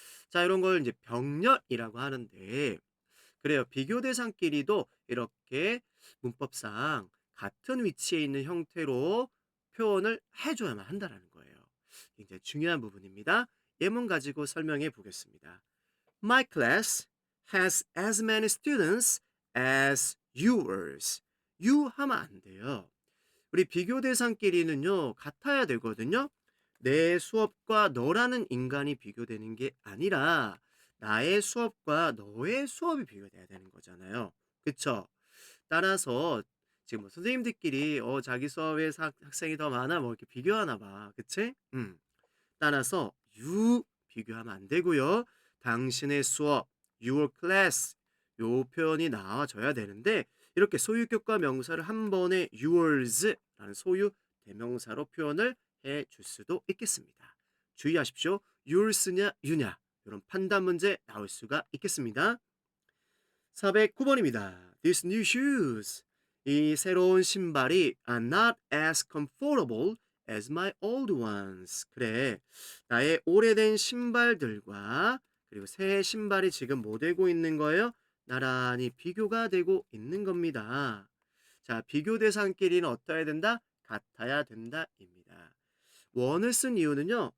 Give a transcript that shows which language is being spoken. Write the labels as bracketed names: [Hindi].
[Korean] 자, 이런 걸 이제 병렬이라고 하는데 그래요. 비교 대상끼리도 이렇게 문법상 같은 위치에 있는 형태로 표현을 해줘야만 한다라는 거예요. 굉장히 중요한 부분입니다. 예문 가지고 설명해 보겠습니다. [English] My class has as many students as yours. [Korean] you 하면 안 돼요. 우리 비교 대상끼리는요, 같아야 되거든요. 내 수업과 너라는 인간이 비교되는 게 아니라 나의 수업과 너의 수업이 비교돼야 되는 거잖아요. 그쵸? 따라서 지금 뭐 선생님들끼리 자기 수업에 학생이 더 많아 뭐 이렇게 비교하나 봐. 그치? 따라서 you 비교하면 안 되고요. 당신의 수업, [English] your class [Korean] 요 표현이 나와줘야 되는데 이렇게 소유격과 명사를 한 번에 yours라는 소유 대명사로 표현을 해 줄 수도 있겠습니다. 주의하십시오. yours냐 you냐 이런 판단 문제 나올 수가 있겠습니다. 409번입니다. [English] These new shoes. [Korean] 이 새로운 신발이 [English] are not as comfortable as my old ones. [Korean] 그래. 나의 오래된 신발들과 그리고 새 신발이 지금 뭐 되고 있는 거예요? 나란히 비교가 되고 있는 겁니다. 자, 비교 대상끼리는 어떠해야 된다? 같아야 된다입니다. 원을 쓴 이유는요.